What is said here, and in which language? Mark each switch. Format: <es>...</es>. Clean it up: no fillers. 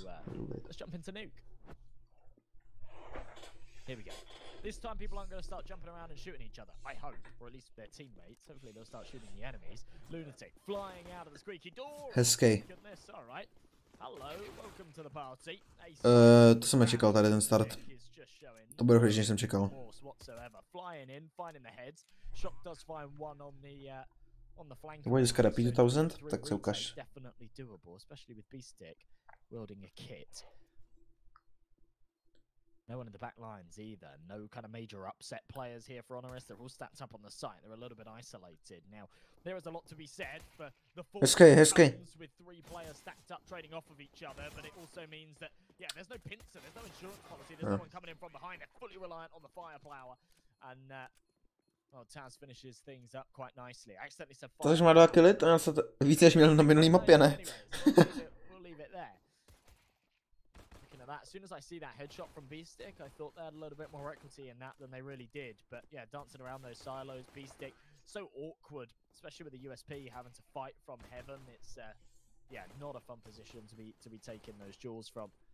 <en>So let's jump into Nuke. Here we go. This time people aren't going to start jumping around and shooting each other, I hope, or at least their teammates. Hopefully they'll start shooting the enemies. Lunatic flying out of the squeaky door.</en> <cs>Hezký.</cs> <en>Goodness, all right. Hello, welcome to the party.</en> <cs>To jsem nečekal tady ten start. To bude horší, než jsem čekal.</cs> <en>Flying in, finding the heads. Shock does find one on the flank.</en> <cs>To bude dneska rapid 2000, tak se ukaž.</cs> <en>Definitely doable, especially with B-Stick wielding a kit. No one in the back lines either. No kind of major upset players here for HONORIS. They're all stacked up on the site. They're a little bit isolated. Now, there is a lot to be said for the 4 with 3 players stacked up trading off of each other, but it also means that, yeah, there's no pincer, there's no insurance policy, there's no one coming in from behind. They're fully reliant on the firepower. And, well, Taz finishes things up quite nicely. I accidentally said fire.</en> <cs>Takže má 2 killy, to já se víc než měl na minulý mapě, ne?</cs> <en>We'll leave it there. That. As soon as I see that headshot from B-Stick, I thought they had a little bit more equity in that than they really did. But yeah, dancing around those silos, B-Stick, so awkward, especially with the USP having to fight from heaven. It's yeah, not a fun position to be taking those jewels from.</en>